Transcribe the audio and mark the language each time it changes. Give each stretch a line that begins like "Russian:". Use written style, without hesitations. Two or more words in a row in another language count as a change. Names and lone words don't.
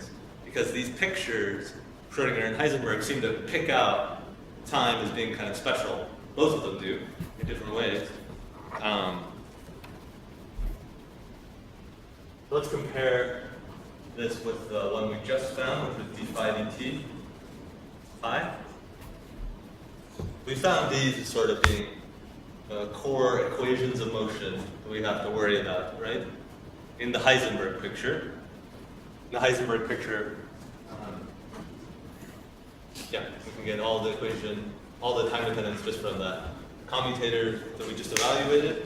English: Because these pictures, Schrodinger and Heisenberg, seem to pick out time as being kind of special. Both of them do, in different ways. Let's compare this with the one we just found, which was d phi dt phi. We found these as sort of being core equations of motion that we have to worry about, right? In the Heisenberg picture. In the Heisenberg picture, yeah, we can get all the equation, all the time dependence just from the commutator that we just evaluated.